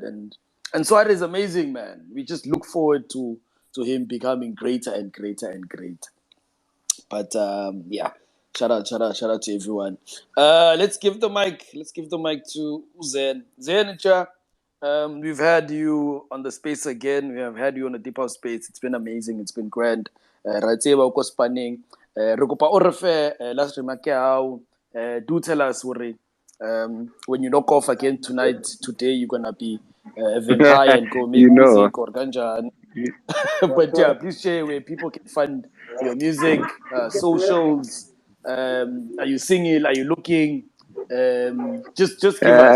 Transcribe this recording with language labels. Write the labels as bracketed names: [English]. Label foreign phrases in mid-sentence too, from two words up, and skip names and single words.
[English] And Suarez is amazing, man. We just look forward to him becoming greater and greater and greater. But yeah, shout out to everyone. Let's give the mic. Let's give the mic to Z.E.N. Z.E.N, we've had you on the space again. We have had you on the deep house space. It's been amazing. It's been grand. [Southern Sotho] Right tseba o ko spanning. Re kopa o re fe [English] last remark [Southern Sotho] ya hao. [English] Do tell us when you knock off again tonight. Today you're gonna be having high and go make You know. music or ganja. But yeah, please share where people can find your music, socials. Are you singing? Are you looking? Just give us,